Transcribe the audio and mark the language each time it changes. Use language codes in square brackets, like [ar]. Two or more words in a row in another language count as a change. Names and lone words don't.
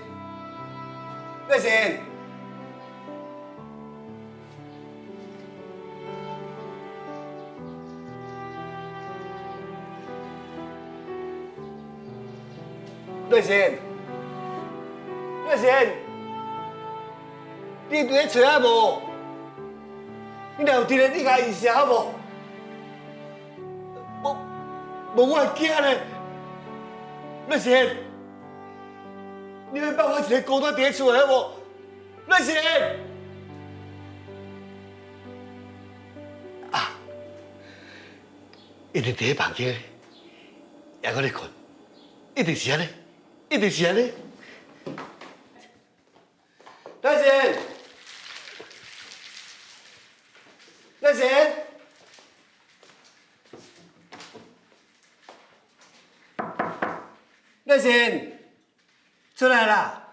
[nan] 瑞贤，瑞贤，瑞贤，你伫咧找啊无？你若有伫咧，你甲伊写好无？无我会惊咧。瑞贤，你要放我一个孤单伫厝的好无？瑞贤。啊，一定伫咧房间，还搁咧困，一定是安尼，一定是安尼。瑞贤，瑞贤。瑞贤，出来啦！